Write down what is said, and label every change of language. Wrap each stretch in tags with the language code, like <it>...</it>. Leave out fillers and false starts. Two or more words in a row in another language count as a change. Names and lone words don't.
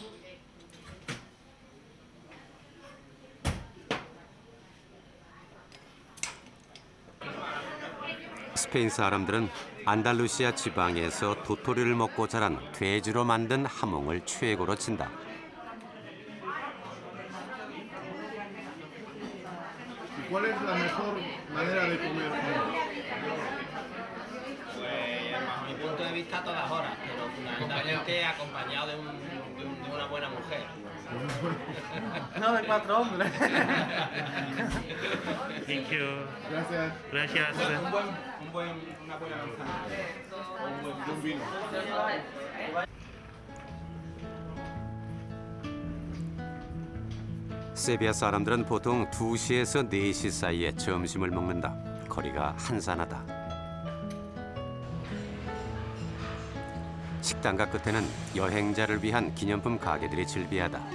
<ko>스페인 사람들은 안달루시아 지방에서 도토리를 먹고 자란 돼지로 만든 하몽을 최고로 친다.</ko> <es>¿Cuál es la mejor manera de comer jamón? Pues, bajo mi punto de vista, a todas horas, pero fundamentalmente acompañado de una buena mujer. No, de 4 hombres.</es> <en>Thank you.</en> <es>Gracias. Gracias. Una buena manzana. Y un vino.</es> <ko>세비야 사람들은 보통 2시에서 4시 사이에 점심을 먹는다. 거리가 한산하다. 식당가 끝에는 여행자를 위한 기념품 가게들이 즐비하다.</ko>